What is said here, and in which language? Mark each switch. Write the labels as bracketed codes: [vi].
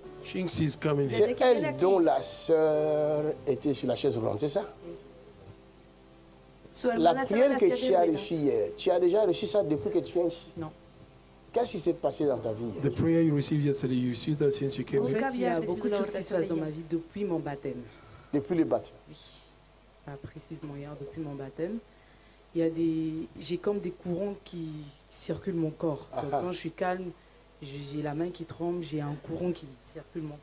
[fr] C'est elle dont la sœur était sur la chaise roulante, c'est ça? La prière que tu as reçue hier, tu as déjà reçu ça depuis que tu viens ici? Non. Qu'est-ce qui s'est passé dans ta vie? [en] The prayer you received yesterday, you received that since you came [fr] En [en] here? [fr] fait, il y a beaucoup de choses qui se passent dans ma vie depuis mon baptême. Depuis le baptême? Oui, pas précisément hier, depuis mon baptême. Il y a j'ai comme des courants qui circulent mon corps. Donc, quand je suis calme, j'ai la main qui tremble, j'ai un courant qui circule mon corps.